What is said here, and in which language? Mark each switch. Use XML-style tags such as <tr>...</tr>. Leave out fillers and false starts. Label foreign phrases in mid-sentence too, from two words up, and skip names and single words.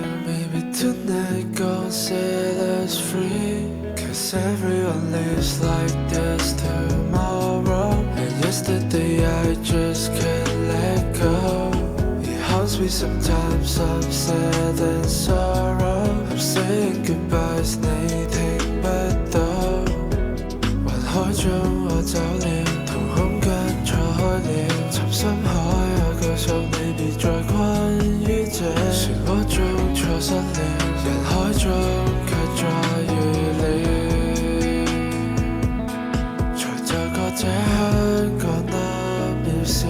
<en>Maybe tonight gon' set us free. Cause everyone lives like this tomorrow. And yesterday I just can't let go. It haunts me sometimes, I'm sad and sorrow. I'm saying goodbyes,</en> <yue>你聽不到。海中我走了，同空間錯開了，沉深海我告訴你別再困於這漩渦中錯失了，人海中卻再遇了，才就覺這香港多渺小。</yue>